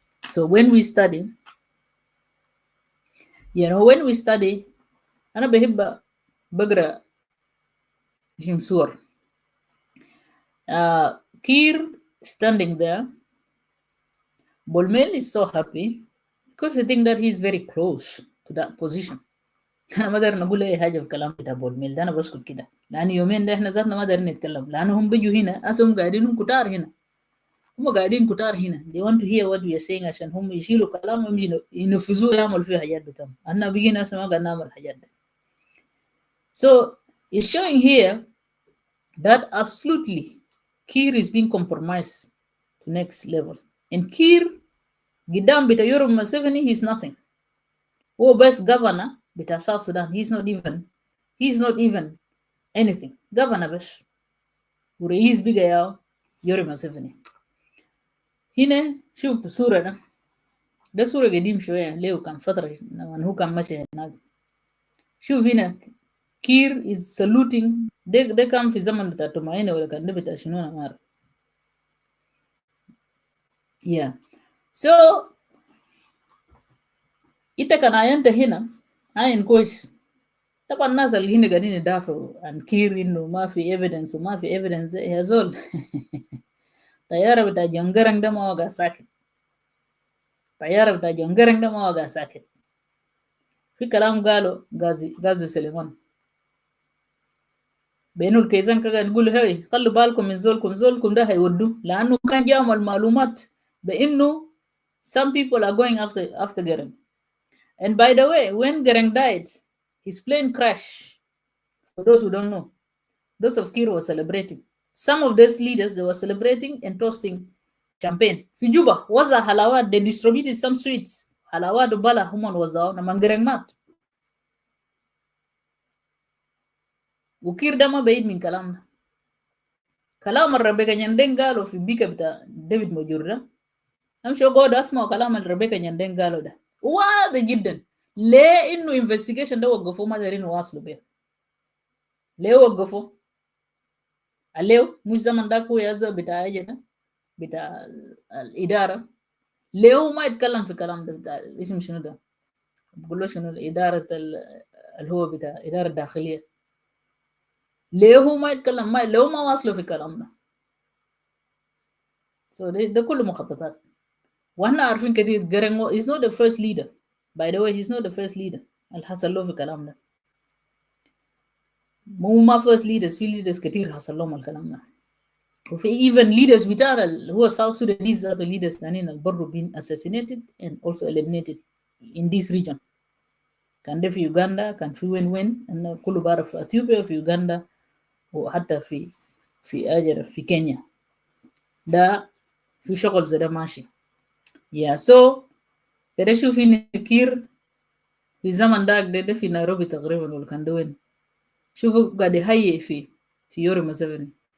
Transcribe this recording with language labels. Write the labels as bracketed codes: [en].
[en] So when we study, [ar] أنا بحب بقرأ صور. [en] Kir standing there, Bolmel is so happy because I think that he's very close to that position. [ar] أنا ما أقدر نقول أي حاجة في كلام بتاع بولميل ده، أنا بسكت كده، لأن يومين ده إحنا ذاتنا ما قادرين نتكلم، لأنهم بيجوا هنا أصلا قاعدين هم كتار هنا، [en] they want to hear what we are saying [ar] عشان هم يشيلوا كلام ويمشي ينفذوه يعملوا فيه حاجات بتاعهم. أنا بيجينا أصلا ما قاعد نعمل حاجات ده. [en] So it's showing here that absolutely Kir is being compromised to next level, and Kir [ar] قدام بتاع يوري مسيفني [en] he's nothing. [ar] هو بس [en] governor بتاع South Sudan. He's not even anything. Governor بس. [ar] ورئيس بقى يا يوري مسيفني. هنا شوف الصورة ده صورة قديم شوية، ليه كان فترة لما هو كان ماشي هناك. شوف هنا كير [en] is saluting. [ar] ده كان في زمن بتاع توماينة ولا كان ده بتاع شنو أنا ما أعرف. Yeah. So إنت كان عينت هنا عين كويس. طبعا الناس اللي هنا قاعدين يدافعوا عن كير إنه ما في evidence وما في evidence يا زول. طيارة بتاع جون جرانج ده ما وقع ساكت. طيارة بتاع جون جرانج ده ما وقع ساكت. في كلام قالوا غازي سليمان. بينو الكيزان كان يقول هاي خلوا بالكم من زولكم ده هيودوا لأنه كان جامع المعلومات بإنه [en] some people are going after Gereng. And by the way, when Gereng died, his plane crashed. For those who don't know, those of Kir were celebrating. Some of those leaders, they were celebrating and toasting champagne. [ar] في جوبا وزع حلاوات, [en] they distributed some sweets. [ar] حلاوات وبلا هم وزعوا لما Gereng مات. وكير ده ما بعيد من كلامنا. كلام الربيكا نياندين قالوا في بيكا بتاع ديفيد موجور ده امشي اقعد اسمع كلام الربيكا نياندين قالوا ده واضح جدا. ليه انه انفستيجيشن ده وقفوه ما دارين يواصلوا بيه؟ ليه وقفوه؟ ليه مش زمن ده هو يا بتاع اجنا بتاع الاداره؟ ليه هو ما يتكلم في كلام ده بتاع اسم شنو ده؟ بقول له شنو الاداره اللي هو بتاع اداره داخليه؟ ليه هو ما يتكلم؟ ما ليه ما واصلوا في كلامنا؟ ده كله مخططات. واحنا عارفين كثير جرينغو [en] is not the first leader. By the way, he's not the first leader [ar] اللي حصل له في الكلام ده. مو ما [en] first leaders، [ar] في leaders كثير حصل لهم الكلام ده. [en] وفي even leaders [ar] بتاع اللي هو [en] South Sudanese other leaders [ar] ثانيين اللي برضه [en] been assassinated and also eliminated in this region. [ar] كان ده في يوغندا، كان في وين أنا كله بعرف في أثيوبيا وفي يوغندا وحتى في كينيا. ده في شغل زي ده ماشي. so كده شوفي كير في زمن داك ده في نيروبي تقريبا ولا كان ده وين؟ شوفوا قاعد يهيئ في يوري مسافني.